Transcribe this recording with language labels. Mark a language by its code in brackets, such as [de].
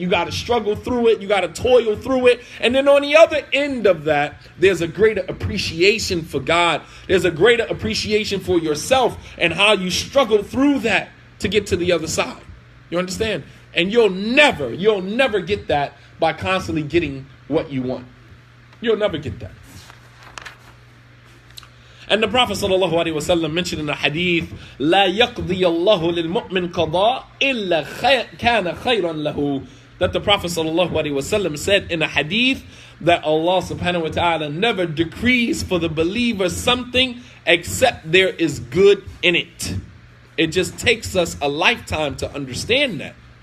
[en] You got to struggle through it. You got to toil through it. And then on the other end of that, there's a greater appreciation for God. There's a greater appreciation for yourself and how you struggle through that to get to the other side. You understand? And you'll never get that by constantly getting what you want. You'll never get that. And the Prophet ﷺ mentioned in the hadith, [ar] لا يقضي الله للمؤمن قضاء إلا كان خيرا له. [en] That the Prophet ﷺ said in a hadith that Allah subhanahu wa ta'ala never decrees for the believer something except there is good in it. It just takes us a lifetime to understand that.